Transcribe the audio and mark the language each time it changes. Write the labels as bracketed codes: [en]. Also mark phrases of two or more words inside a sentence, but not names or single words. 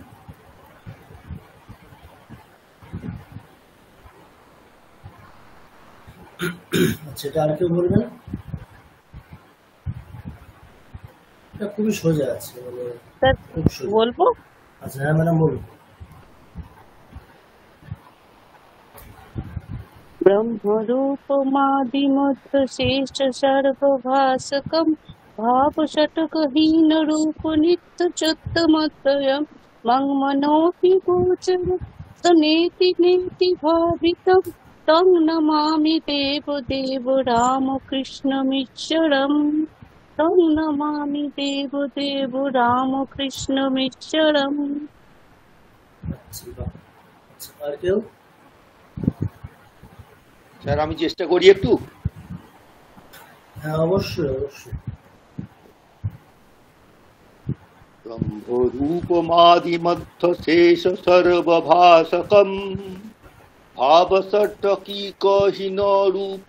[bn] আচ্ছা এটা আর কেউ বলবেন? এটা খুবই সোজা আছে, মানে খুব সোজা। বলবো? আচ্ছা হ্যাঁ ম্যাডাম বলুন। [sa] ब्रह्मरूपमादिमध्य श्रेष्ठ सर्वभासकं भावषटकहीनरूप नित्यचुत्तमद्वयं मङ्मनोऽपि गोचर नेति नेति भावितं तं नमामि देवदेव रामकृष्णमीश्वरम् तं नमामि देवदेव रामकृष्णमीश्वरम्। [bn] আচ্ছা বাহ। আচ্ছা আর কেউ? স্যার আমি চেষ্টা করি একটু। হ্যাঁ অবশ্যই অবশ্যই। [sa] ব্রহ্মরূপমাদিমধ্য শেষ সর্বভাষকম ভাবসট্টকীকহীন রূপ